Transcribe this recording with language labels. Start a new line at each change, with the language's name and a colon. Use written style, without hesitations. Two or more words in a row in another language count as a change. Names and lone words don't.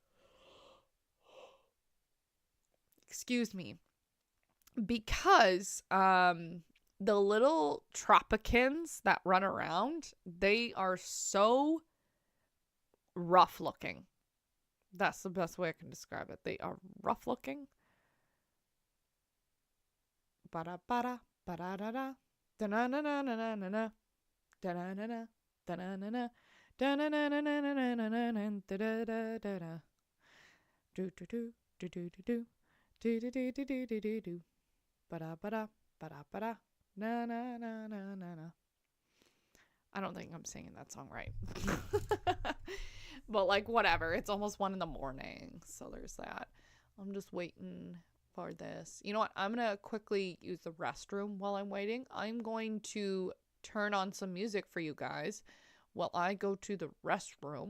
English: Excuse me. Because the little Tropicans that run around, they are so rough looking. That's the best way I can describe it. They are rough looking. Ba-da-ba-da, ba-da-da-da. Da-na-na-na-na-na-na. Da-na-na-na. Da-na-na-na. Da-na-na-na-na-na-na-na. Da-da-da-da-da. Do-do-do. Do-do-do-do. Do-do-do-do-do-do-do. Ba-da-ba-da. Ba-da-ba-da. Na-na-na-na-na-na. I don't think I'm singing that song right. But, like, whatever. It's almost 1 a.m. So there's that. I'm just waiting for this. You know what? I'm going to quickly use the restroom while I'm waiting. I'm going to turn on some music for you guys while I go to the restroom.